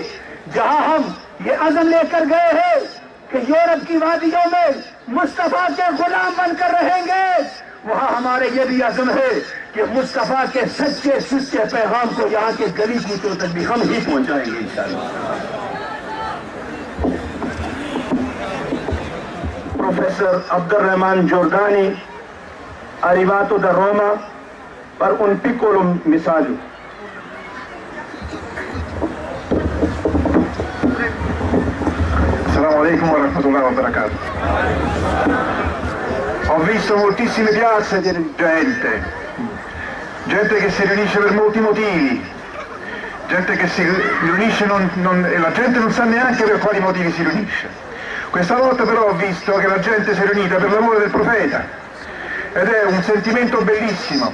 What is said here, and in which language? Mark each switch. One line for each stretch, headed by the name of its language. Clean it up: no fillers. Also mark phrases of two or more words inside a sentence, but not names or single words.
Urdu: جہاں ہم یہ عزم لے کر گئے ہیں کہ یورپ کی وادیوں میں مصطفیٰ کے غلام بن کر رہیں گے، وہاں ہمارے یہ بھی عزم ہے کہ مصطفیٰ کے سچے پیغام کو یہاں کے گلی کوچوں تک بھی ہم ہی پہنچائیں گے انشاءاللہ۔
Italian: Professor Abdurrahman Giordani arrivato da Roma per un piccolo messaggio.
Arabic: السلام عليكم ورحمة الله وبركاته.
Italian: Ho visto moltissime piazze di gente che si riunisce per molti motivi, gente che si riunisce e la gente non sa neanche per quali motivi si riunisce. Questa volta però ho visto che la gente si è riunita per l'amore del profeta ed è un sentimento bellissimo.